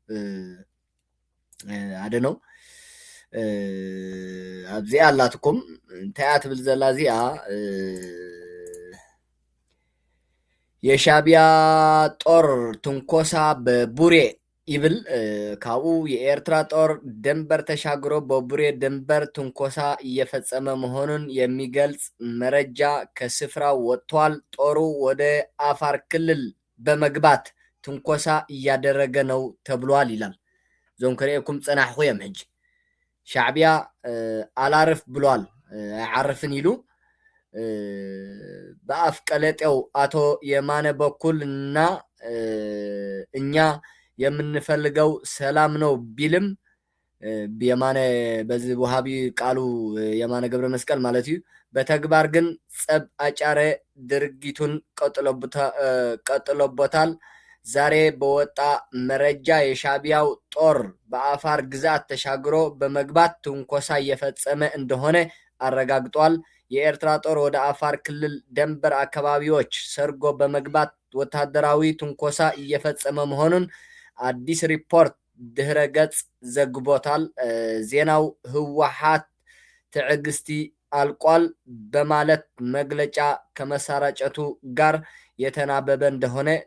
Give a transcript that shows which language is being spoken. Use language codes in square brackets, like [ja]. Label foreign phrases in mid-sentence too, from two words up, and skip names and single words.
[ti] አደነው ኣብዚኣ ኣላትኩም እንታይ ትብል ዘላ እዚኣ [am] የሻዕቢያ ጦር ትንኮሳ በቡሬ [ti] ይብል ካብኡ [am] የኤርትራ ጦር ድንበር ተሻግሮ በቡሬ ድንበር ትንኮሳ እየፈጸመ መሆኑን የሚገልጽ መረጃ ከስፍራው ወጥቷል። ጦሩ ወደ አፋር ክልል በመግባት ትንኮሳ እያደረገ ነው ተብሏል ይላል። [ti] ዞም ከሪኤኩም ጽናሕኹ የም ሕጂ [am] ሻዕቢያ አላርፍ ብሏል አይዓርፍን ይሉ በአፍ ቀለጤው አቶ የማነ በኩልና እኛ የምንፈልገው ሰላም ነው ቢልም የማነ በዚህ ወሃቢ ቃሉ የማነ ገብረ መስቀል [ti] ማለት እዩ [am] በተግባር ግን ጸብ አጫረ ድርጊቱን ቀጥሎበታል። ዛሬ በወጣ መረጃ የሻዕቢያው ጦር በአፋር ግዛት ተሻግሮ በመግባት ትንኮሳ እየፈጸመ እንደሆነ አረጋግጧል። የኤርትራ ጦር ወደ አፋር ክልል ድንበር አካባቢዎች ሰርጎ በመግባት ወታደራዊ ትንኮሳ እየፈጸመ መሆኑን አዲስ ሪፖርት ድህረ ገጽ ዘግቦታል። ዜናው ህወሓት ትዕግስቲ አልቋል በማለት መግለጫ ከመሰራጨቱ ጋር የተናበበ እንደሆነ